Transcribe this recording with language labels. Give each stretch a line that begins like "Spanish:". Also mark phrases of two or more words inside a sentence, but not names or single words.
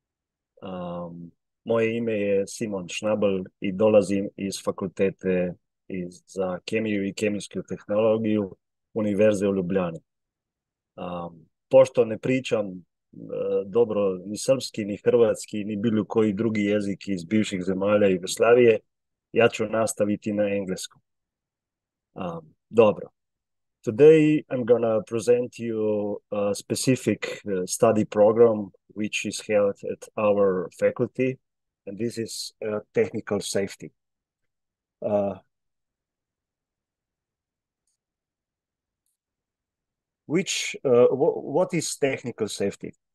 Croatian: Moje ime je Simon Šnabel i dolazim iz fakultete za kemiju i kemijsku tehnologiju Univerze u Ljubljani. Pošto ne pričam dobro ni srpski, ni hrvatski, ni bilo koji drugi jezik iz bivših zemalja Jugoslavije, ja ću nastaviti na engleskom. Dobro.
English: Today, I'm going to present you a specific study program which is held at our faculty, and this is technical safety. What is technical safety?